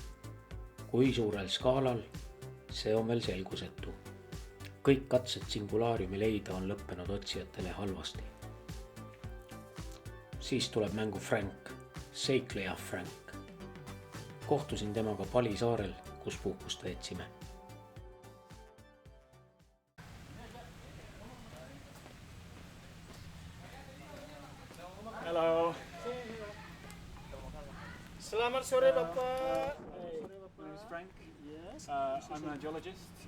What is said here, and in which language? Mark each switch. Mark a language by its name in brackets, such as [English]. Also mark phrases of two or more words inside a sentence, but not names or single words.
[Estonian] Kui suurel skaalal, see on veel selgusetu. Kõik katsed singulaariumi leida on lõppenud otsijatele halvasti. Siis tuleb mängu Frank, seikleja Frank. Kohtusin temaga Pali saarel, kus puhkust veetsime. [English] Hello. [Indonesian] Selamat sore, Bapak. [English] My name is Frank. Yes. I'm a geologist.